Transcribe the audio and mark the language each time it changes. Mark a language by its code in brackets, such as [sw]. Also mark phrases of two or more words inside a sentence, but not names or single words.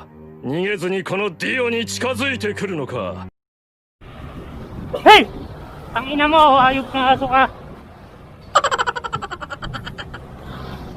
[ja] 逃げずにこのディオに近づいてくるのか。 [en] Hey! [tl] Ang ina mo, hayop na aso ka.